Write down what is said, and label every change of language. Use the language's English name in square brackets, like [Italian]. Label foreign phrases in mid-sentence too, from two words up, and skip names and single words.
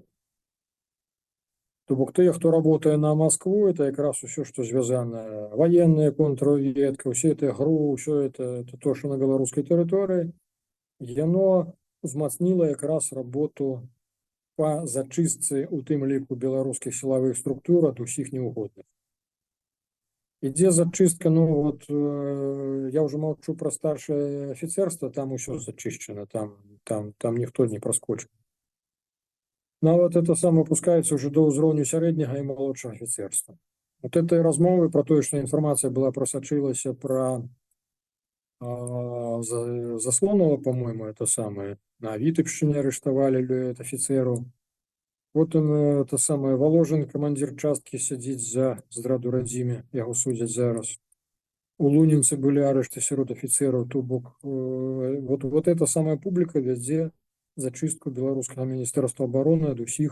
[Belarusian] То бок тыя, хто работае на Москву, это якраз усё, што звязана [Russian] военная контрразведка, [Belarusian] усе это ГРУ, ўсё это то, што на беларускай тэрыторыі, яно узмацніла якраз работу па зачыстцы, у тым ліку беларускіх сілавых структур ад усіх неугодных. Ідзе зачыстка, ну вот я ўжо маўчу пра старшае афіцерства, там усё зачышчана, там ніхто не праскочыў. Нават [Russian] это самое опускается уже [Belarusian] до ўзроўню сярэдняга і малодшага афіцерства. Вот этой размовы про тое, што інфармацыя была прасачылася про Заслонова, [Russian] по-моему, это самое, [Belarusian] на Вітебшчыне арыштавалі афіцеру. Потым [Russian] это самое, [Belarusian] Воложин, камандзір часткі, сядзіць за здраду радзіме, яго судзяць зараз. У Лунінцы былі арышты сярод афіцераў, то бок [Russian] вот эта самая [Belarusian] публіка вядзе зачыстку беларускага міністэрства абароны ад усіх.